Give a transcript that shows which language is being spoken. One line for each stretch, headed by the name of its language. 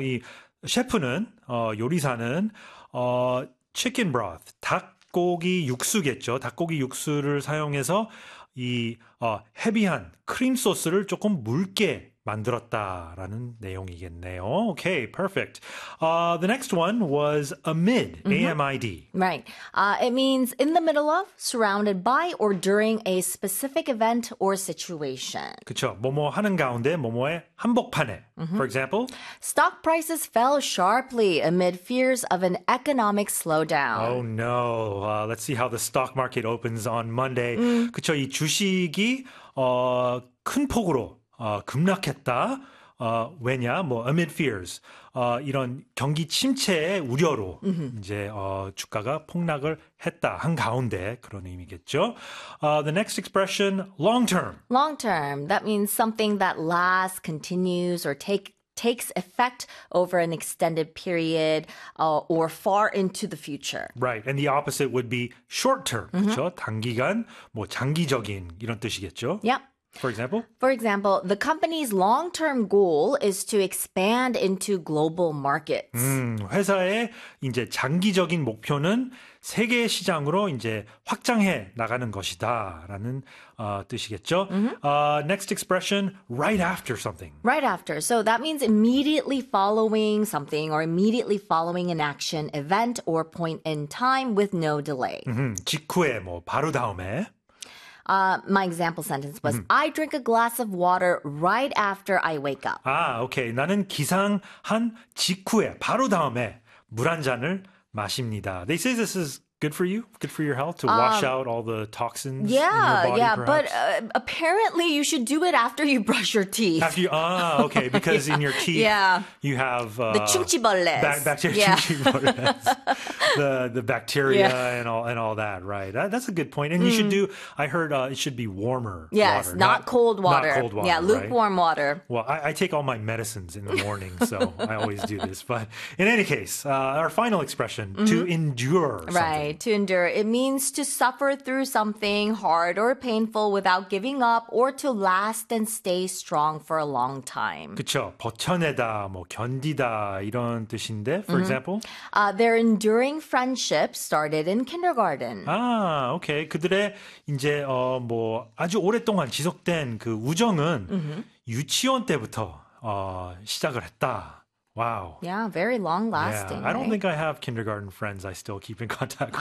Korean: 이 셰프는, 요리사는
English: chicken broth,
Korean: 닭고기 육수겠죠. 닭고기 육수를 사용해서 이 헤비한 크림 소스를 조금 묽게 만들었다라는 내용이겠네요.
English: Okay, perfect. The next one was amid, A-M-I-D. Right. It means in the middle of, surrounded by, or during a specific event or situation.
Korean: 그렇죠. 뭐뭐 하는 가운데, 뭐뭐의 한복판에.
English: For example, stock prices fell sharply amid fears of an economic slowdown. Oh no. Let's see how the stock market opens on Monday.
Korean: 그렇죠. 이 주식이 큰 폭으로 급락했다. 왜냐? 뭐
English: amid fears.
Korean: 이런 경기 침체의 우려로 이제 주가가 폭락을 했다. 한 가운데 그런 의미겠죠.
English: The next expression, long term. Long term. That means something that lasts, continues, or takes effect over an extended period or far into the future. Right. And the opposite would be short term.
Korean: 그렇죠? 단기간, 뭐 장기적인 이런 뜻이겠죠.
English: Yep. For example, the company's long-term goal is to expand into global markets.
Korean: 회사의 이제 장기적인 목표는 세계 시장으로 이제 확장해 나가는 것이다라는 뜻이겠죠.
English: Next expression, right after something. Right after. So that means immediately following something or immediately following an action, event, or point in time with no delay.
Korean: 직후에 뭐 바로 다음에.
English: My example sentence was, I drink a glass of water right after I wake up. 아, okay.
Korean: 나는 기상한 직후에, 바로 다음에 물 한 잔을 마십니다.
English: They say this is good for you, good for your health, to wash out all the toxins yeah, in your body, yeah, perhaps? Yeah, but apparently you should do it after you brush your teeth. After you, okay, because yeah, in your teeth yeah, you have the chunchibolles. Bacteria, yeah. the bacteria yeah, and all that, right? That's a good point. And you should do, I heard it should be warmer yes, water. Yes, not cold water. Not cold water, yeah, lukewarm right? water. Well, I take all my medicines in the morning, so I always do this. But in any case, our final expression, to endure something. Right. To endure. It means to suffer through something hard or painful without giving up or to last and stay strong for a long time.
Korean: 그렇죠. 버텨내다, 뭐 견디다 이런 뜻인데,
English: for example. Their enduring friendship started in kindergarten. 아, okay.
Korean: 그들의 이제 뭐 아주 오랫동안 지속된 그 우정은 유치원 때부터 시작을 했다.
English: Wow. Yeah, very long lasting. Yeah, I don't think I have kindergarten friends I still keep in contact with.